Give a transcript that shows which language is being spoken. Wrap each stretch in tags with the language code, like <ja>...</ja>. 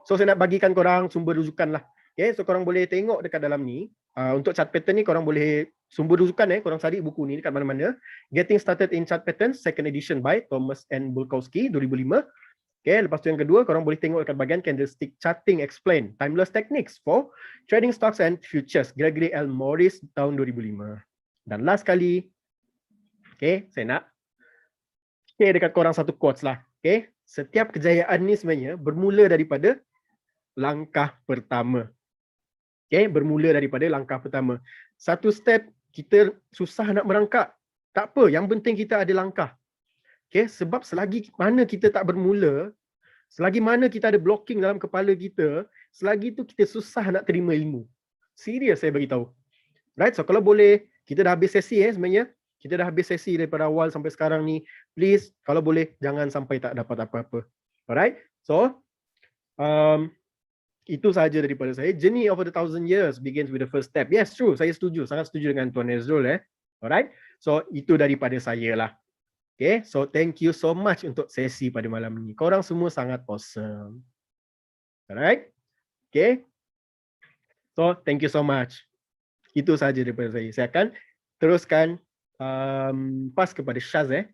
<ms>So saya nak bagikan korang sumber rujukan lah. Okay, so korang boleh tengok dekat dalam ni. Untuk chart pattern ni korang boleh sumber rujukan korang cari buku ni dekat mana-mana.</ms> <en>Getting Started in Chart Patterns, second edition by Thomas N.</en> <ms>Bulkowski, 2005. Okay, lepas tu yang kedua, korang boleh tengok dekat bahagian Candlestick Charting Explained, Timeless Techniques for Trading Stocks and Futures, Gregory L. Morris, tahun 2005. Dan last kali, okay, saya nak dekat korang satu quotes lah. Okay, setiap kejayaan ni sebenarnya bermula daripada langkah pertama. Okay, bermula daripada langkah pertama. Satu step, kita susah nak merangkak. Tak apa, yang penting kita ada langkah. Okay, sebab selagi mana kita tak bermula, selagi mana kita ada blocking dalam kepala kita, selagi tu kita susah nak terima ilmu. Serius saya beritahu. Right, so kalau boleh, kita dah habis sesi sebenarnya. Kita dah habis sesi daripada awal sampai sekarang ni. Please, kalau boleh, jangan sampai tak dapat apa-apa. Alright, so itu sahaja daripada saya.</ms> <en>Journey over the 1,000 years begins with the first step. Yes, true.</en> <ms>Saya setuju. Sangat setuju dengan Tuan Ezrul. Alright, so itu daripada saya lah.</ms> <en>Okay, so thank you so much</en> <ms>untuk sesi pada malam ni. Korang semua sangat awesome.</ms> <en>Alright, okay. So thank you so much.</en> <ms>Itu sahaja daripada saya. Saya akan teruskan pass kepada Syaz</ms>